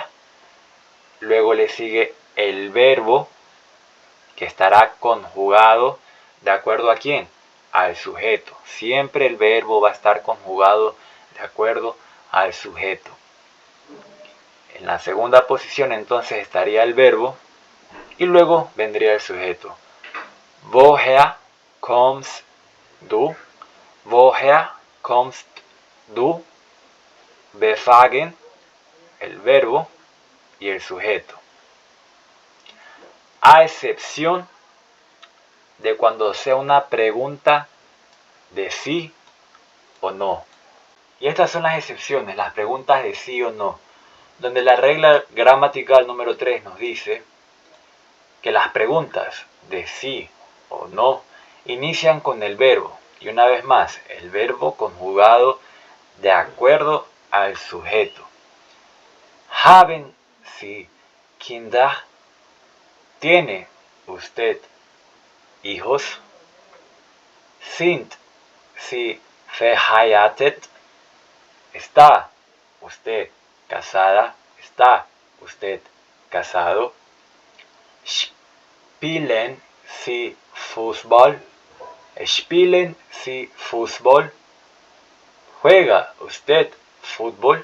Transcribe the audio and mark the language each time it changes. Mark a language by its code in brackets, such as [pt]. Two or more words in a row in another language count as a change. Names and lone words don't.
[es] Luego le sigue el verbo, que estará conjugado de acuerdo a quién, al sujeto. Siempre el verbo va a estar conjugado de acuerdo al sujeto. En la segunda posición entonces estaría el verbo y luego vendría el sujeto. [de] Woher kommst du? Woher kommst du? Befragen, [es] el verbo y el sujeto. A excepción de cuando sea una pregunta de sí o no. Y estas son las excepciones, las preguntas de sí o no, donde la regla gramatical número 3 nos dice que las preguntas de sí o no inician con el verbo, y una vez más, el verbo conjugado de acuerdo al sujeto. [de] Haben Sie Kinder? [es] ¿Tiene usted hijos? [de] Sind Sie verheiratet? [es] ¿Está usted casada? ¿Está usted casado? [de] Spielen Sie Fußball? ¿Spielen Sie Fußball? [es] ¿Juega usted fútbol?